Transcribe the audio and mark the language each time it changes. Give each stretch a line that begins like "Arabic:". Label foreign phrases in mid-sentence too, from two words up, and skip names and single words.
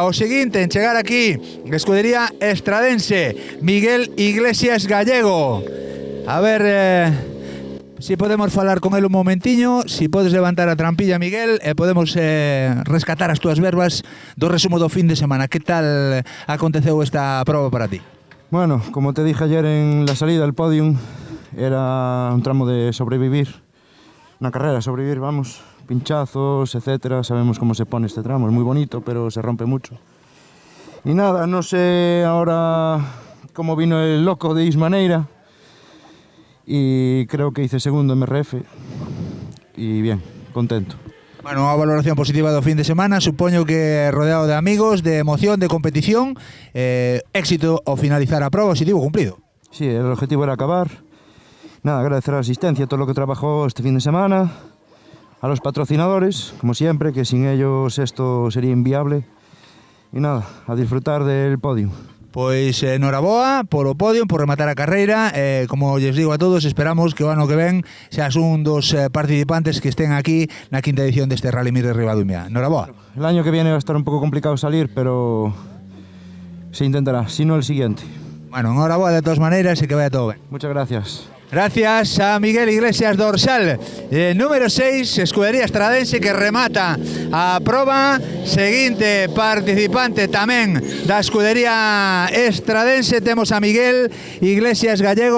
Galician: O seguinte en chegar aquí, escudería Estradense, Miguel Iglesias Gallego.
Spanish: A ver si podemos
Galician: falar
Spanish: con él
Galician: un momentiño, si podes levantar a trampilla, Miguel, e podemos rescatar as túas verbas do resumo do fin de semana. Que tal aconteceu esta proba para ti?
Spanish: Bueno, como te dije ayer en la salida del podium, era un tramo de sobrevivir, una carrera, sobrevivir, vamos, pinchazos, etcétera. Sabemos cómo se pone este tramo, es muy bonito, pero se rompe mucho. Y nada, no sé ahora cómo vino el loco de Ismaneira, y creo que hice segundo en MRF, y bien, contento.
Galician: Bueno, unha valoración positiva do fin de semana, supoño que rodeado de amigos, de emoción, de competición, éxito ao finalizar a proba,
Spanish: objetivo cumplido. Sí, el objetivo era acabar. Nada, agradecer a la asistencia, todo lo que trabajó este fin de semana, a los patrocinadores, como siempre, que sin ellos esto sería inviable. Y nada, a disfrutar del podio.
Galician: Pois noraboa polo podio, por rematar a carreira. Como lles digo a todos, esperamos que o ano que ven seas un dos participantes que estén aquí na quinta edición deste Rally Mix de Ribadumia. Noraboa.
Spanish: El año que viene va a estar un poco complicado salir, pero se intentará, si no el siguiente. Bueno,
Galician: noraboa de todas maneiras e que vaya todo ben.
Spanish: Muchas gracias.
Galician: Gracias a Miguel Iglesias Dorsal, número 6, escudería Estradense, que remata a proba. Seguinte participante tamén da escudería Estradense, temos a Miguel Iglesias Gallego.